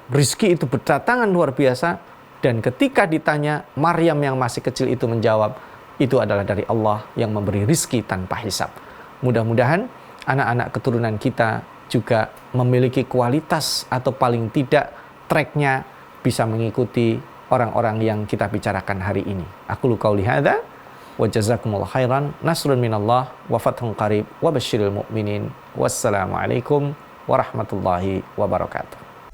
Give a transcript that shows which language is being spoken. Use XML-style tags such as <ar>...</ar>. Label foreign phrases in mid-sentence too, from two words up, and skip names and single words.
<id>Rizki itu berdatangan luar biasa. Dan ketika ditanya, Maryam yang masih kecil itu menjawab, itu adalah dari Allah yang memberi rizki tanpa hisab. Mudah-mudahan anak-anak keturunan kita juga memiliki kualitas atau paling tidak tracknya bisa mengikuti orang-orang yang kita bicarakan hari ini.</id> <ar>أقول قولي هذا وجزاكم الله خيرا, نصر من الله وفتح قريب وبشر المؤمنين. والسلام عليكم ورحمة الله وبركاته.</ar>